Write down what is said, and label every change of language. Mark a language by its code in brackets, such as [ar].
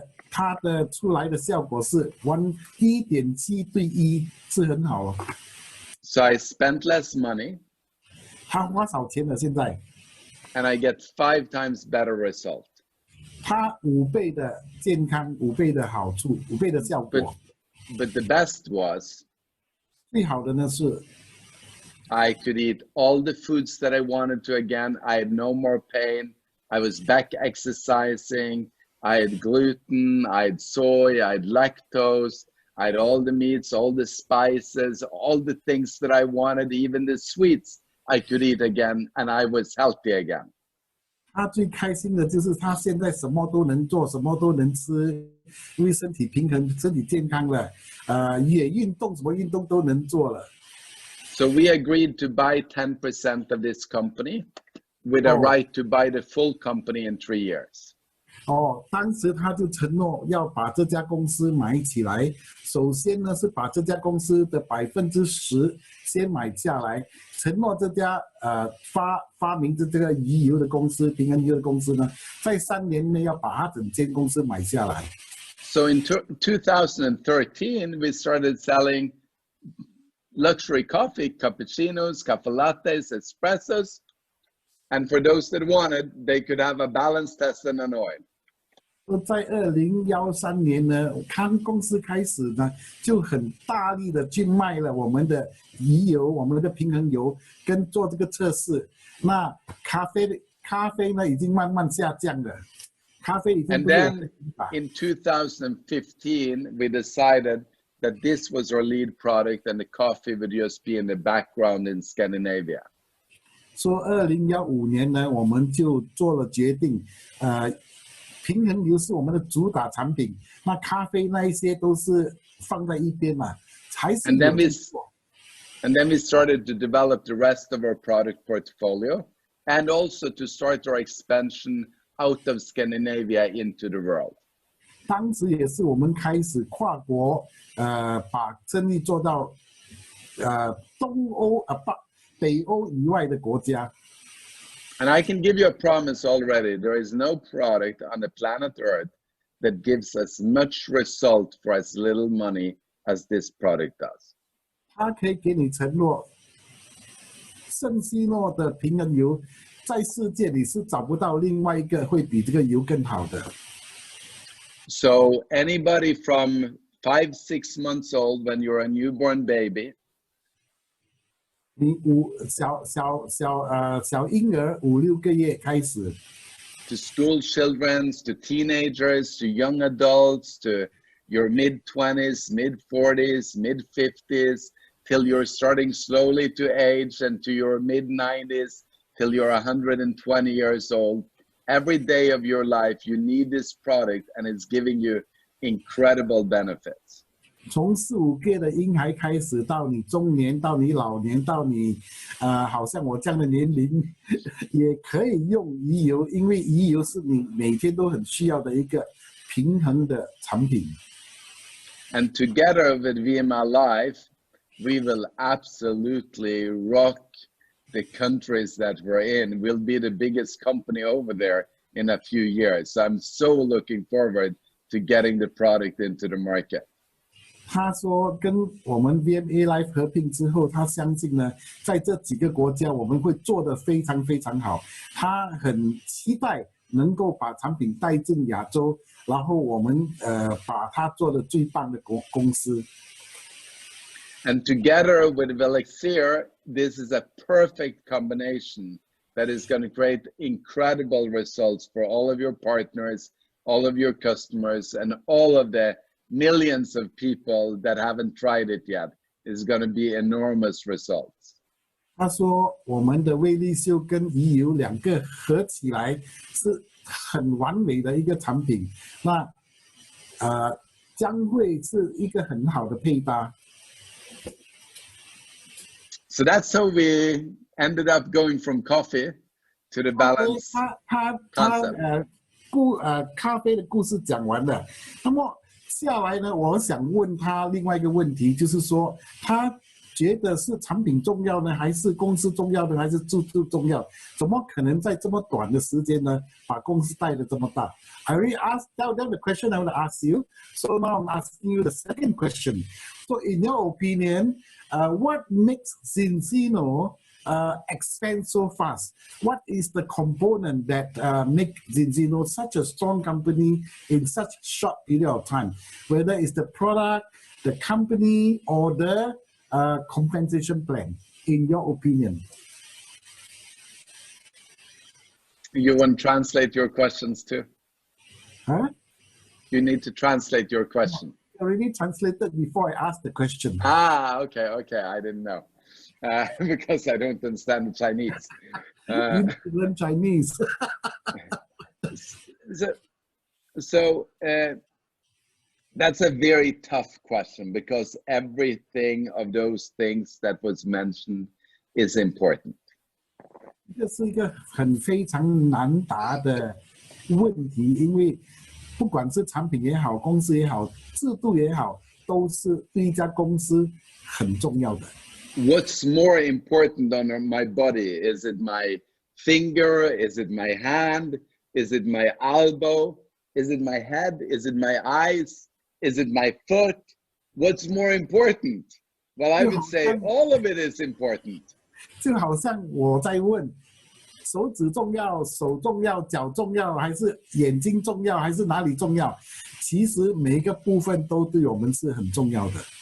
[zh] 他的出来的效果是 1.7:1，是很好哦。 [en] So I spent less money [zh] 他花少钱了，现在 [en] and I get 5 times better result. [zh] 他5倍的健康，5倍的好处，5倍的效果。 [en] But the best was [zh] 最好的呢是 [en] I could eat all the foods that I wanted to again. I had no more pain. I was back exercising. I had gluten, I had soy, I had lactose, I had all the meats, all the spices, all the things that I wanted, even the sweets I could eat again, and I was healthy again. [zh] 他最开心的就是他现在什么都能做，什么都能吃，因为身体平衡、身体健康了，也运动，什么运动都能做了。 [en] So we agreed to buy 10% of this company with a right to buy the full company in 3 years. [zh] 当时他就承诺要把这家公司买起来。首先呢是把这家公司的10%先买下来，承诺这家发明的这个鱼油的公司、平衡油的公司呢，在3年内要把它整间公司买下来。 [en] So in 2013, we started selling luxury coffee, cappuccinos, cafe lattes, espressos. And for those that wanted, they could have a balance test and an oil. [zh] 在2013年呢，康公司开始呢，就很大力的去卖了我们的鱼油、我们的平衡油，跟做这个测试。那咖啡呢，已经慢慢下降了。咖啡已经 [en] And then in 2015, we decided that this was our lead product and the coffee would just be in the background in Scandinavia. [zh] 说2015年呢，我们就做了决定，平衡油是我们的主打产品，那咖啡那一些都是放在一边嘛，还是 [en] And [zh] 有 [en] then [zh] 在做。 [en] then we started to develop the rest of our product portfolio and also to start our expansion out of Scandinavia into the world. [zh] 当时也是我们开始跨国，把生意做到东欧北欧以外的国家。 [en] And I can give you a promise already. There is no product on the planet Earth that gives as much result for as little money as this product does. [zh] 他可以给你承诺，圣西诺的平衡油在世界里是找不到另外一个会比这个油更好的。 [en] So anybody from 5-6 months old, when you're a newborn baby, [zh] 你小婴儿5-6个月开始， [en] to school children, to teenagers, to young adults, to your mid-20s, mid-40s, mid-50s, till you're starting slowly to age, and to your mid-90s, till you're 120 years old. Every day of your life, you need this product, and it's giving you incredible benefits. [zh] 从4、5个的婴孩开始，到你中年，到你老年，到你好像我这样的年龄，也可以用鱼油，因为鱼油是你每天都很需要的一个平衡的产品。 [en] And together with VMA Life, we will absolutely rock the countries that we're in. We'll be the biggest company over there in a few years. So I'm so looking forward to getting the product into the market. [zh] 他说跟我们 VMA Life 合并之后，他相信呢，在这几个国家我们会做得非常非常好。他很期待能够把产品带进亚洲，然后我们把它做得最棒的公司。 [en] And together with Velixir, this is a perfect combination that is going to create incredible results for all of your partners, all of your customers, and all of the millions of people that haven't tried it yet. Is going to be enormous results. [zh] 他说我们的威力秀跟鱼油2个合起来是很完美的一个产品，那将会是一个很好的配搭。 [en] So that's how we ended up going from coffee to the balance concept. [zh] 咖啡的故事讲完了，那么下来呢，我想问他另外一个问题，就是说他觉得是产品重要呢，还是公司重要呢，还是制度重要？怎么可能在这么短的时间呢，把公司带得这么大 [en] ？I already asked that the question I want to ask you, so now I'm asking you the second question. So, in your opinion, what makes Zinzino expand so fast? What is the component that make Zinzino such a strong company in such a short period of time? Whether it's the product, the company, or the compensation plan, in your opinion? You want to translate your questions too? Huh? You need to translate your question. I already translated before I asked the question. Ah, okay, I didn't know. Because I don't understand the Chinese. You need to learn Chinese. So that's a very tough question because everything of those things that was mentioned is important. [zh] 这是一个非常难答的问题，因为不管是产品也好，公司也好，制度也好，都是对一家公司很重要的。 [en] What's more important on my body? Is it my finger? Is it my hand? Is it my elbow? Is it my head? Is it my eyes? Is it my foot? What's more important? Well, I would say all of it is important. [zh] 就好像我在问，手指重要，手重要，脚重要，还是眼睛重要，还是哪里重要？其实每一个部分都对我们是很重要的。